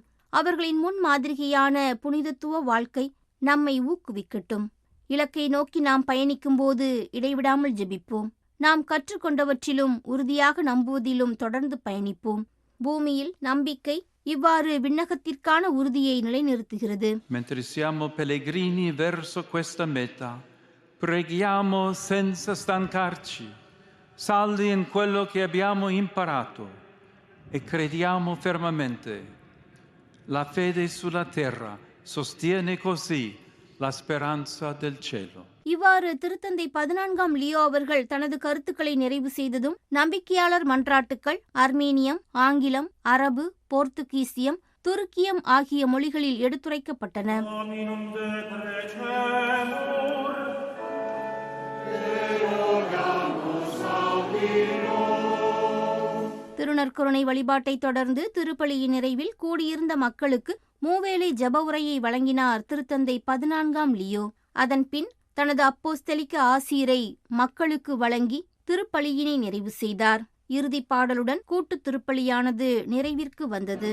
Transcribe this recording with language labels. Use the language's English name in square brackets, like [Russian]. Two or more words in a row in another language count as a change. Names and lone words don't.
[Tamil] அவர்களின் முன்மாதிரியான புனிதத்துவ வாழ்க்கை நம்மை ஊக்குவிக்கட்டும். இலக்கை நோக்கி நாம் பயணிக்கும்போது இடைவிடாமல் ஜெபிப்போம். நாம் கற்றுக்கொண்டவற்றிலும் உறுதியாக நம்புவதிலும் தொடர்ந்து பயணிப்போம். பூமியில் நம்பிக்கை இவ்வாறு விண்ணகத்திற்கான உறுதியை நிலைநிறுத்துகிறது. [Italian] Mentre siamo pellegrini verso questa meta, preghiamo senza stancarci, saldi in quello che abbiamo imparato e crediamo fermamente. La fede sulla terra sostiene così la speranza del cielo. [Tamil] இவ்வாறு திருத்தந்தை 14ஆம் லியோ அவர்கள் தனது கருத்துக்களை நிறைவு செய்ததும் நம்பிக்கையாளர் மன்றாட்டுக்கள் அர்மேனியம், ஆங்கிலம், அரபு, போர்த்துகீசியம், துருக்கியம் ஆகிய மொழிகளில் எடுத்துரைக்கப்பட்டன. திருநற்கருணை வழிபாட்டை தொடர்ந்து திருப்பலியின் நிறைவில் கூடியிருந்த மக்களுக்கு மூவேளை ஜெப உரையை வழங்கினார் திருத்தந்தை 14ஆம் லியோ. அதன்பின் தனது அப்போஸ்தலிக்க ஆசீரை மக்களுக்கு வழங்கி திருப்பலியினை நிறைவு செய்தார். இறுதிப் பாடலுடன் கூட்டுத் திருப்பலியானது நிறைவிற்கு வந்தது.